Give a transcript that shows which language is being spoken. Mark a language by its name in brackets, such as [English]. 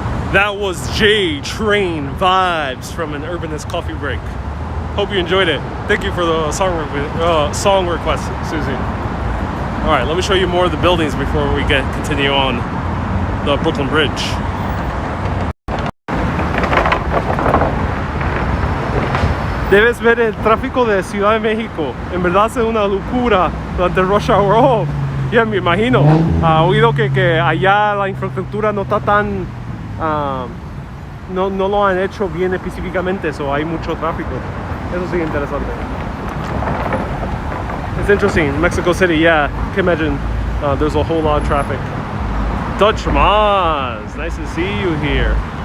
[English] That was J-Train vibes from an Urbanist coffee break. Hope you enjoyed it. Thank you for the song request, Susie. All right, let me show you more of the buildings before we continue on the Brooklyn Bridge. [Spanish] Debes ver el tráfico de Ciudad de México. En verdad es una locura durante [English] rush hour. [Spanish] Oh, ya me imagino. Ha oído que allá la infraestructura no está tan... no lo han hecho bien específicamente, eso hay mucho tráfico. Eso sí, interesante. [English] It's interesting. Mexico City, yeah, can imagine there's a whole lot of traffic. Dutch Maz, nice to see you here.